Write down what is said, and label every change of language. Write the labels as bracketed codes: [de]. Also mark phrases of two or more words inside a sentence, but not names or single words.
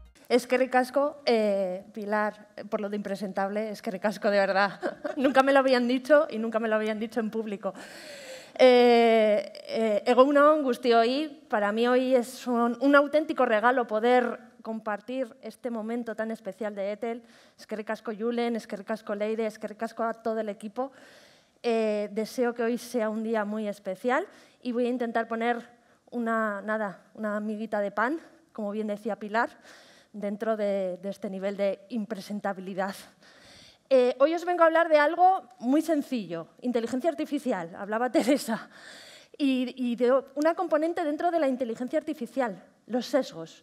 [eu] Eskerrik asko, [es] Pilar, por lo de impresentable, [eu] eskerrik asko [es] de verdad. Nunca me lo habían dicho y nunca me lo habían dicho en público. [eu] Egun on guztioi, [es] para mí hoy es un auténtico regalo poder compartir este momento tan especial de ETEL. [eu] Eskerrik asko Julen, eskerrik asko Leire, eskerrik asko [es] a todo el equipo. Deseo que hoy sea un día muy especial y voy a intentar poner una miguita de pan, como bien decía Pilar, dentro de este nivel de impresentabilidad. Hoy os vengo a hablar de algo muy sencillo, inteligencia artificial, hablaba Teresa, y de una componente dentro de la inteligencia artificial, los sesgos.